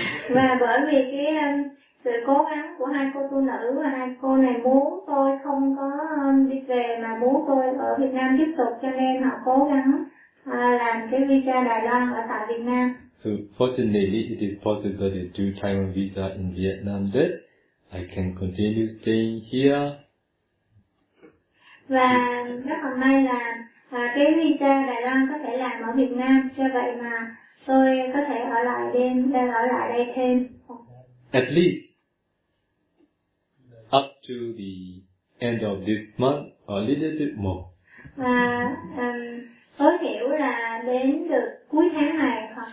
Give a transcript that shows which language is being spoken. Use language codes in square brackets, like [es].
[vi] Và bởi vì cái sự cố gắng của hai cô tu nữ và hai cô này muốn tôi không có đi về mà muốn tôi ở Việt Nam tiếp tục, cho nên họ cố gắng làm cái visa Đài Loan ở tại Việt Nam. [en] So fortunately, it is possible to do Taiwan visa in Vietnam. That I can continue staying here. [vi] Và rất là may là cái visa Đài Loan có thể làm ở Việt Nam, cho vậy mà tôi có thể ở lại đêm, đang ở lại đây thêm. [en] At least up to the end of this month, or a little bit more. [vi] Và tối thiểu là đến được cuối tháng này.